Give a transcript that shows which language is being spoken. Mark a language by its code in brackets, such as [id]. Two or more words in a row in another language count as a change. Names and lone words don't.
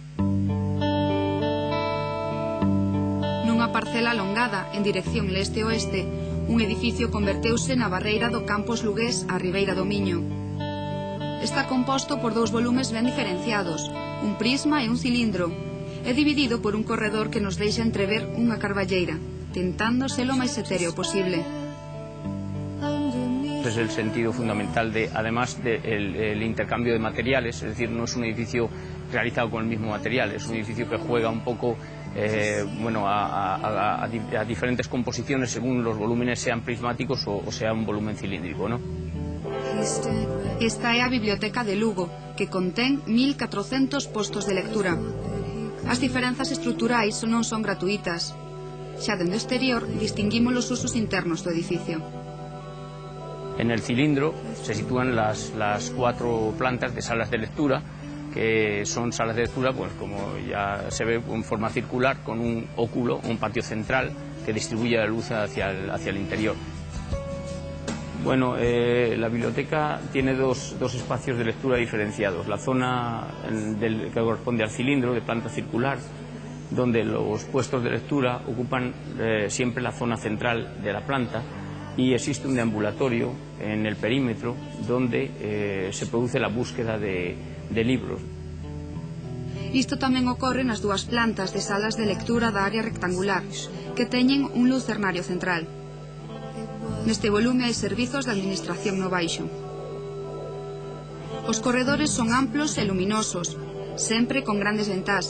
[gl] Nunha parcela alongada en dirección leste-oeste, un edificio converteuse na barreira do campus lugués á Ribeira do Miño. Está composto por dous volumes ben diferenciados, un prisma e un cilindro, e dividido por un corredor que nos deixa entrever unha carballeira, tentando ser lo máis etéreo posible. [es] Es el sentido fundamental, además del intercambio de materiales, es decir, no es un edificio realizado con el mismo material, es un edificio que juega un poco a diferentes composiciones según los volúmenes sean prismáticos o sea un volumen cilíndrico, ¿no? [gl] Esta é a Biblioteca de Lugo, que contén 1400 postos de lectura. As diferenzas estruturais non son gratuitas. Xa dende o exterior distinguimos os usos internos do edificio. [es] En el cilindro se sitúan las 4 plantas de salas de lectura, que son salas de lectura, pues como ya se ve, en forma circular, con un óculo, un patio central, que distribuye la luz hacia el interior. Bueno, la biblioteca tiene dos espacios de lectura diferenciados. La zona que corresponde al cilindro, de planta circular, donde los puestos de lectura ocupan siempre la zona central de la planta, y existe un deambulatorio en el perímetro donde se produce la búsqueda de libros. [gl] Isto tamén ocorre nas dúas plantas de salas de lectura da área rectangular, que teñen un lucernario central. Neste volume hai servizos de administración no baixo. Os corredores son amplos e luminosos, sempre con grandes ventás.